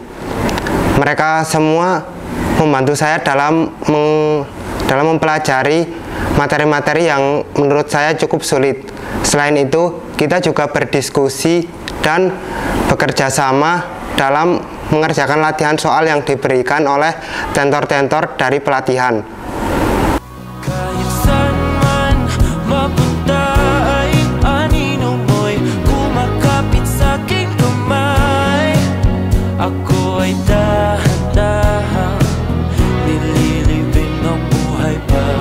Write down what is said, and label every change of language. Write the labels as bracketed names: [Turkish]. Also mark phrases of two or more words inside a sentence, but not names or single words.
[Indonesian] Mereka semua membantu saya dalam mempelajari materi-materi yang menurut saya cukup sulit. Selain itu, kita juga berdiskusi dan bekerja sama dalam mengerjakan latihan soal yang diberikan oleh tentor-tentor dari pelatihan. [Filipino] Kahit saan man mapunta ay anino mo'y kumakapit sa'king kamay. Ako ay dahan-dahan nililibing ang buhay pa.